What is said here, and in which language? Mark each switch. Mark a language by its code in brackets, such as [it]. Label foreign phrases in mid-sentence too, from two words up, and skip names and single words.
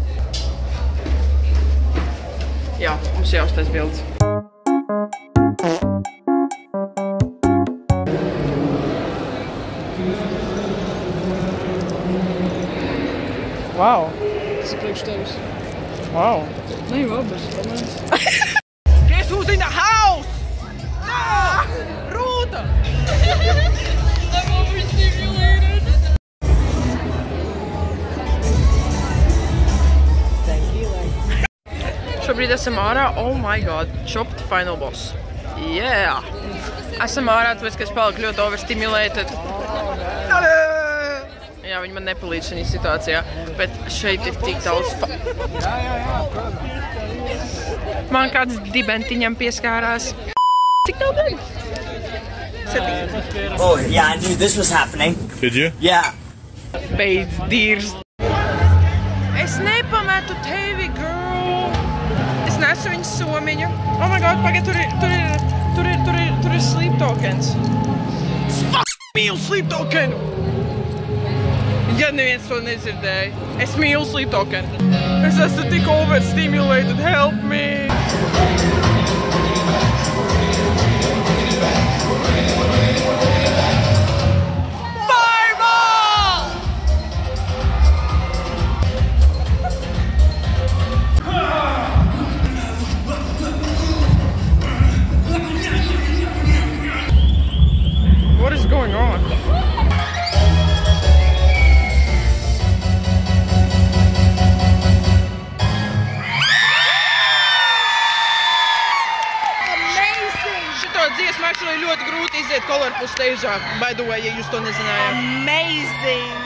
[lv] Jā, mums jāuztais bildes. [en] Wow. [lv] Tas ir priekš tevis. [en] Wow. [lv] Ne jau abas, pamēs. [en] Guess who's in the house? Ah! Rūta! I'm overstimulated. [lv] šobrīd esam ārā. [en] Oh my god, chopped final boss. Yeah! [lv] Esam ārā, tāpēc, ka es paliku ļoti overstimulated. Jā, viņi man nepalīdz šajā situācijā, bet šeit ir tik daudz Man kāds dibentiņam pieskārās. Cik daudz deg? 7. [en] Oh, yeah, I knew this was happening. Did you? Yeah. [lv] Beidz dīrs. Es nepametu tevi, girl. Es nesu viņas somiņu. [en] Oh my god, [lv] pagaid, tur ir sleep tokens. Fuck mīlu sleep tokenu! Ja neviens to nedzirdēja, es mīlu sleep token. Es esmu tik overstimulated, [en] help me! Fireball! What is going on? [lv] Dziesmu actually ļoti grūti iziet Colorful stage'ā, [en] by the way, [lv] ja jūs to nezinājāt. Amazing!